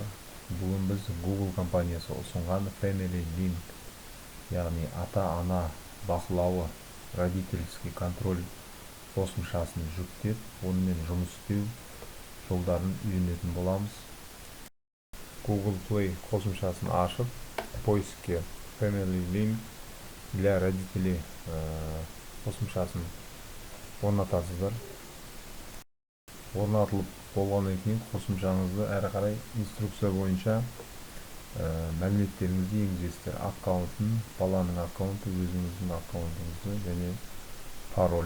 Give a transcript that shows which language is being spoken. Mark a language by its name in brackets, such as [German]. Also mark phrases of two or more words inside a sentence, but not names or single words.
[Kazakh] Бүгін біз Google компаниясы ұсынған Family Link, яғни ата-ана бақылауы, [Russian] родительский контроль [Kazakh] қосымшасын жүктеп, онымен жұмыс істеу жолдарын үйренетін боламыз. Google Play қосымшасын ашып, поиске Family Link [Russian] для родителей [Kazakh] қосымшасын орнатасыздар. Орнатылып болғаннан кейін қосымшаңызды әрі қарай инструкция бойынша мәліметтеріңізді енгізесіздер. Аккаунтын, баланың аккаунты, өзіңіздің аккаунтыңызды және пароль.